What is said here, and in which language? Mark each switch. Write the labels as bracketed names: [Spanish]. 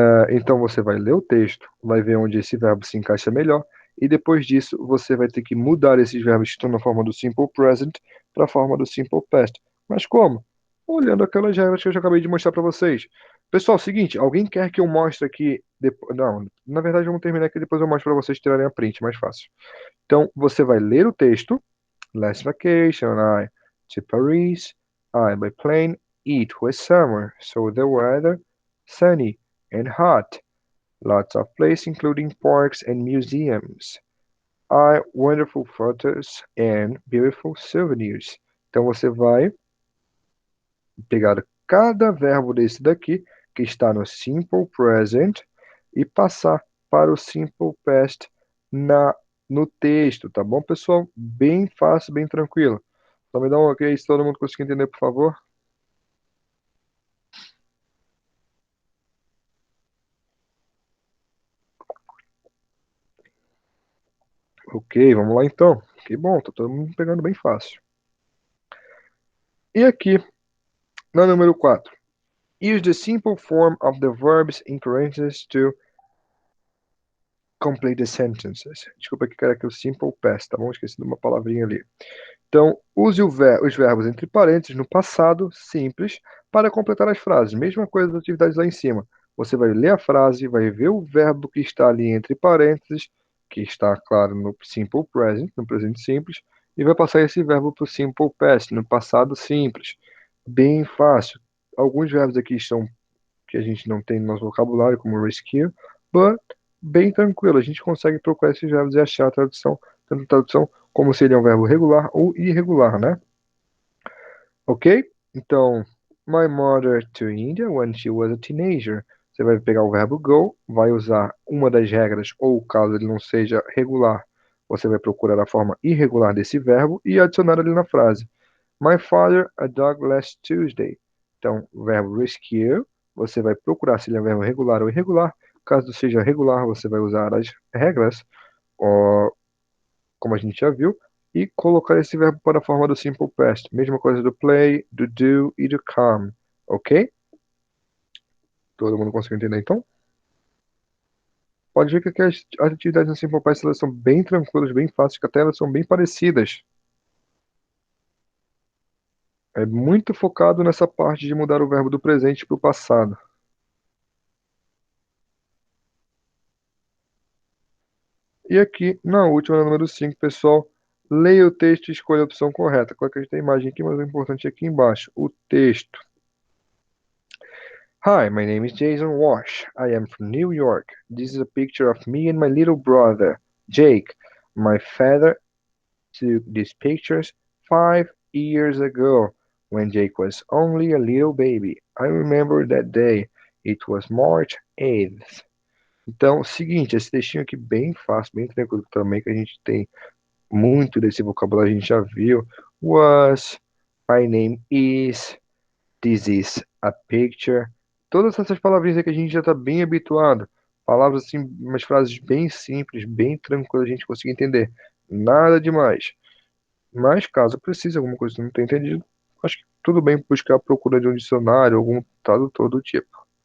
[Portuguese] Então você vai ler o texto, vai ver onde esse verbo se encaixa melhor, e depois disso você vai ter que mudar esses verbos que estão na forma do simple present para a forma do simple past. Mas como? Olhando aquelas regras que eu já acabei de mostrar para vocês. Pessoal, seguinte, alguém quer que eu mostre aqui depois? Não, na verdade vamos terminar aqui depois eu mostro para vocês tirarem a print, mais fácil. Então você vai ler o texto. [English] Last vacation, I to Paris. I by plane. It was summer, so the weather sunny and hot. Lots of places, including parks and museums. I wonderful photos and beautiful souvenirs. [Portuguese] Então você vai pegar cada verbo desse daqui, que está no simple present, e passar para o simple past no texto, tá bom, pessoal? Bem fácil, bem tranquilo. Só me dá um ok se todo mundo conseguir entender, por favor. Ok, vamos lá então. Que bom, tá todo mundo pegando bem fácil. E aqui, na número 4. [English] Use the simple form of the verbs in parentheses to complete the sentences. [Portuguese] Desculpa que era aqui o simple past, tá bom? Esqueci de uma palavrinha ali. Então, use os verbos entre parênteses no passado simples para completar as frases. Mesma coisa das atividades lá em cima. Você vai ler a frase, vai ver o verbo que está ali entre parênteses, que está, claro, no simple present, no presente simples, e vai passar esse verbo para o simple past, no passado simples. Bem fácil. Alguns verbos aqui estão que a gente não tem no nosso vocabulário, como rescue, but bem tranquilo. A gente consegue procurar esses verbos e achar a tradução, tanto a tradução como se ele é um verbo regular ou irregular, né? Ok? [English] Então, my mother to India when she was a teenager. [Portuguese] Você vai pegar o verbo go, vai usar uma das regras, ou caso ele não seja regular, você vai procurar a forma irregular desse verbo e adicionar ali na frase. [English] My father a dog last Tuesday. [Portuguese] Então, o verbo rescue, você vai procurar se ele é um verbo regular ou irregular. Caso seja regular, você vai usar as regras, ó, como a gente já viu, e colocar esse verbo para a forma do simple past. Mesma coisa do play, do do e do come. Ok? Todo mundo conseguiu entender então? Pode ver que aqui as atividades no simple past elas são bem tranquilas, bem fáceis, que até elas são bem parecidas. É muito focado nessa parte de mudar o verbo do presente para o passado. E aqui, na última, na número 5, pessoal, leia o texto e escolha a opção correta. Claro que a gente tem a imagem aqui, mas o importante é aqui embaixo, o texto. [English] Hi, my name is Jason Walsh. I am from New York. This is a picture of me and my little brother, Jake. My father took these pictures 5 years ago when Jake was only a little baby. I remember that day. It was March 8th. [Portuguese] Então, seguinte, esse textinho aqui bem fácil, bem tranquilo também, que a gente tem muito desse vocabulário, a gente já viu. [English] Was, my name is, this is a picture. [Portuguese] Todas essas palavrinhas aqui a gente já está bem habituado. Palavras assim, umas frases bem simples, bem tranquilas, a gente consegue entender. Nada demais. Mas caso precise, alguma coisa que não tenha entendido, acho que tudo bem buscar a procura de um dicionário, algum tradutor do tipo.